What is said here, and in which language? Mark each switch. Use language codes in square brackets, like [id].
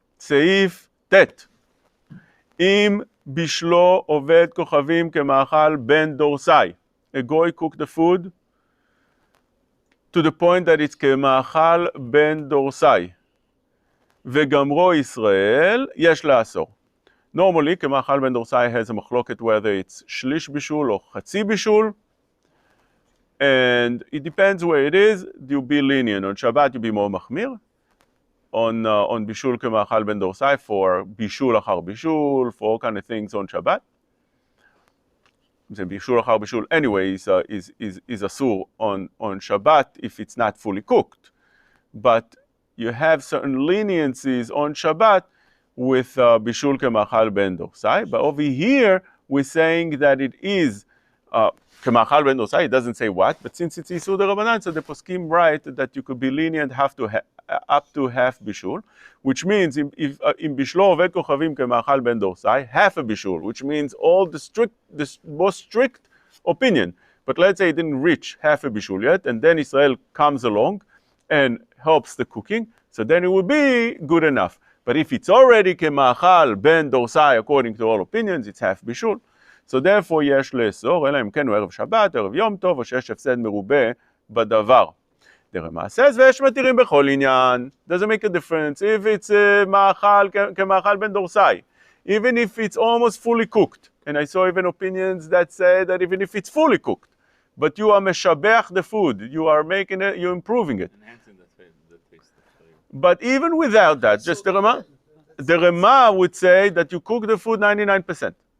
[he] Seif Tet. Im bishlo oved kochavim kemachal ben dorsai. [en] A goy cooked the food to the point that it's kemachal ben dorsai. [he] וגמרו ישראל, יש לאסור. [en] Normally, כמאכל בן דורסאי has a מחלוקת whether it's [he] שליש בישול או חצי בישול. [en] And it depends where it is, you'll be lenient. On Shabbat, you'll be more מחמיר. On Bishul כמאכל בן דורסאי, for Bishul אחר Bishul, for all kind of things on Shabbat. Bishul אחר Bishul anyway is asur on Shabbat if it's not fully cooked. But you have certain leniencies on Shabbat with Bishul כמאכל בן דורסאי. But over here, we're saying that it is כמאכל בן דורסאי. It doesn't say what, but since it's Isur D'Rabbanan, so the poskim write that you could be lenient up to half Bishul, which means if Bishlo עובד כוכבים כמאכל בן דורסאי, half a Bishul, which means all the most strict opinion. But let's say it didn't reach half a Bishul yet, and then Israel comes along and helps the cooking, so then it would be good enough. But if it's already כמאכל בן דורסאי, according to all opinions, it's half Bishul. So therefore [he] יש לאסור, אלא אם כן הוא ערב שבת, ערב יום טוב, או שיש הפסד מרובה בדבר. דרמה [en] says, [he] ויש מתירים בכל עניין. [en] Doesn't make a difference if it's מאכל כמאכל בן דורסאי. Even if it's almost fully cooked. And I saw even opinions that say that even if it's fully cooked, but you are משבח the food, you are making it, you're improving it. Enhancing the taste. But even without that, just the Rema would say that you cook the food 99%.